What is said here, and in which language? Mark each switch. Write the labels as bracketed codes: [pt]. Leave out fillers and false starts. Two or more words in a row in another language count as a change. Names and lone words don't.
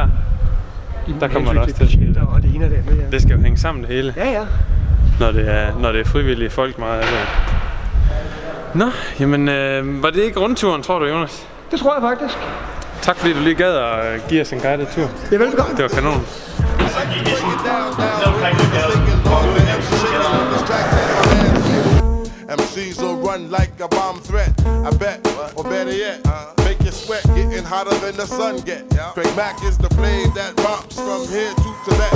[da] Der kommer der også til at ske det. Og det ene og det andet, ja. Det skal jo hænge sammen det hele. Ja, ja. Når det er frivillige folk meget af det. Nå, jamen var det ikke rundturen, tror du, Jonas? Det tror jeg faktisk. Tak fordi du lige gad at give os en guided tur. Ja, velbekomme. Det var kanon. [en] MCs will run like a bomb threat. I bet, or better yet, make you sweat, getting hotter than the sun get. Craig Mack is the flame that romps from here to Tibet.